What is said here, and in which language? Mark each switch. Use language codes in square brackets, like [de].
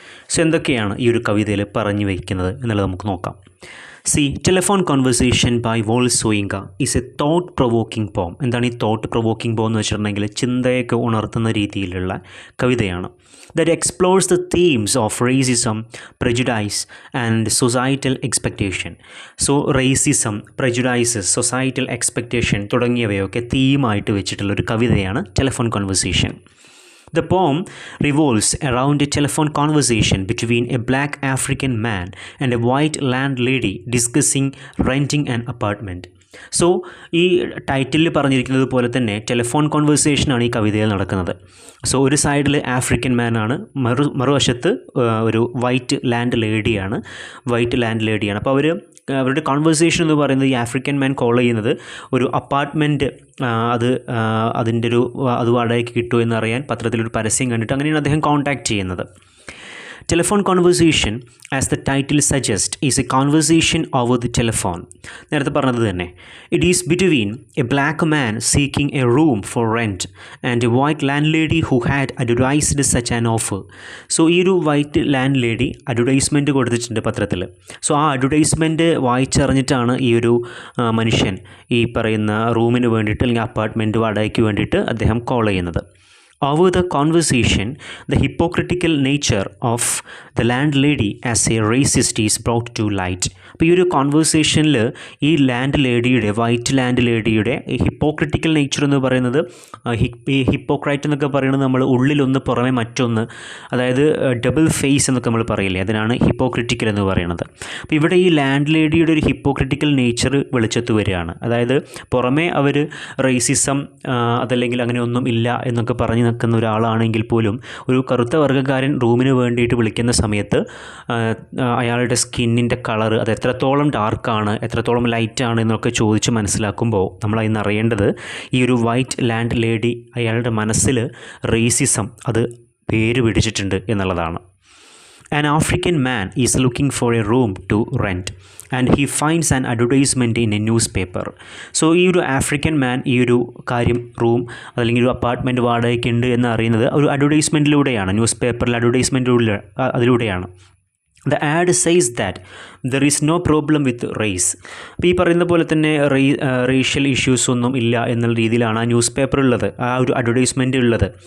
[ml] So എന്തൊക്കെയാണ് ഈ ഒരു കവിതയിൽ പറഞ്ഞു വയ്ക്കുന്നത് എന്നുള്ളത് നമുക്ക് നോക്കാം. [en] Telephone Conversation by Wole Soyinka is a thought-provoking poem. [ml] എന്താണ് ഈ തോട്ട് പ്രൊവോക്കിംഗ് പോം എന്ന് വെച്ചിട്ടുണ്ടെങ്കിൽ ചിന്തയൊക്കെ ഉണർത്തുന്ന രീതിയിലുള്ള കവിതയാണ്. [en] That explores the themes of racism, prejudice and societal expectation. [ml] So racism, prejudices, societal expectation തുടങ്ങിയവയൊക്കെ തീമായിട്ട് വെച്ചിട്ടുള്ള ഒരു കവിതയാണ് Telephone Conversation. [en] The poem revolves around a telephone conversation between a black African man and a white landlady discussing renting an apartment. [ml] So ഈ ടൈറ്റിലിൽ പറഞ്ഞിരിക്കുന്നത് പോലെ തന്നെ telephone കോൺവെർസേഷനാണ് ഈ കവിതയിൽ നടക്കുന്നത്. സോ ഒരു സൈഡിൽ ആഫ്രിക്കൻ മാനാണ്, മറുവശത്ത് ഒരു വൈറ്റ് ലാൻഡ് ലേഡിയാണ്. അപ്പോൾ അവരുടെ കോൺവെർസേഷൻ എന്ന് പറയുന്നത്, ഈ ആഫ്രിക്കൻ മാൻ കോൾ ചെയ്യുന്നത് ഒരു അപ്പാർട്ട്മെൻറ്റ്, അത് വാടകയ്ക്ക് കിട്ടുമോ എന്നറിയാൻ പത്രത്തിലൊരു പരസ്യം കണ്ടിട്ട് അങ്ങനെയാണ് അദ്ദേഹം കോൺടാക്റ്റ് ചെയ്യുന്നത്. [en] Telephone conversation, as the title suggests, is a conversation over the telephone. [ml] നേരത്തെ പറഞ്ഞത് തന്നെ, [en] it is between a black man seeking a room for rent and a white landlady who had advertised such an offer. [ml] So ഈ ഒരു white land lady advertisement കൊടുത്തിട്ടുണ്ട് പത്രത്തിൽ. So ആ advertisement വായിച്ചറിഞ്ഞിട്ടാണ് ഈ ഒരു മനുഷ്യൻ ഈ പറയുന്ന റൂമിന് വേണ്ടിയിട്ട് അല്ലെങ്കിൽ അപ്പാർട്ട്മെൻറ്റ് വാടകയ്ക്ക് വേണ്ടിയിട്ട് അദ്ദേഹം കോൾ ചെയ്യുന്നത്. [en] Over the conversation, the hypocritical nature of the landlady as a racist is brought to light. [ml] അപ്പോൾ ഈ ഒരു കോൺവെർസേഷനിൽ ഈ വൈറ്റ് ലാൻഡ് ലേഡിയുടെ ഹിപ്പോക്രിറ്റിക്കൽ നേച്ചർ എന്ന് പറയുന്നത്, ഹിപ്പോക്രൈറ്റ് എന്നൊക്കെ പറയുന്നത് നമ്മൾ ഉള്ളിലൊന്ന് പുറമെ മറ്റൊന്ന്, അതായത് ഡബിൾ ഫേസ് എന്നൊക്കെ നമ്മൾ പറയില്ലേ, അതിനാണ് ഹിപ്പോക്രിറ്റിക്കൽ എന്ന് പറയുന്നത്. അപ്പോൾ ഇവിടെ ഈ ലാൻഡ് ലേഡിയുടെ ഒരു ഹിപ്പോക്രിറ്റിക്കൽ നേച്ചർ വെളിച്ചത്ത് വരികയാണ്. അതായത് പുറമേ അവർ റേസിസം അതല്ലെങ്കിൽ അങ്ങനെ ഒന്നും ഇല്ല എന്നൊക്കെ പറഞ്ഞ് നിൽക്കുന്ന ഒരാളാണെങ്കിൽ പോലും ഒരു കറുത്ത വർഗ്ഗക്കാരൻ റൂമിന് വേണ്ടിയിട്ട് വിളിക്കുന്ന സമയത്ത് അയാളുടെ സ്കിന്നിൻ്റെ കളർ അത് എത്രത്തോളം ഡാർക്കാണ്, എത്രത്തോളം ലൈറ്റാണ് എന്നൊക്കെ ചോദിച്ച് മനസ്സിലാക്കുമ്പോൾ നമ്മൾ അതിന് അറിയേണ്ടത് ഈ ഒരു വൈറ്റ് ലാൻഡ് ലേഡി അയാളുടെ മനസ്സിൽ റേസിസം അത് പേര് പിടിച്ചിട്ടുണ്ട് എന്നുള്ളതാണ്. [en] An African man is looking for a room to rent and he finds an advertisement in a newspaper. [ml] So ഈ ഒരു ആഫ്രിക്കൻ മാൻ ഈ ഒരു കാര്യം, റൂം അല്ലെങ്കിൽ ഒരു അപ്പാർട്ട്മെൻറ്റ് വാടകയ്ക്കുണ്ട് എന്ന് അറിയുന്നത് ഒരു അഡ്വർടൈസ്മെൻറ്റിലൂടെയാണ്, ന്യൂസ് പേപ്പറിൽ അതിലൂടെയാണ്. [en] The ad says that there is no problem with race. [ml] അപ്പോൾ ഈ പറയുന്ന പോലെ തന്നെ റേഷ്യൽ ഇഷ്യൂസ് ഒന്നും ഇല്ല എന്നുള്ള രീതിയിലാണ് ആ ന്യൂസ് പേപ്പർ ഉള്ളത്, ആ ഒരു അഡ്വർടൈസ്മെൻറ്റ് ഉള്ളത്.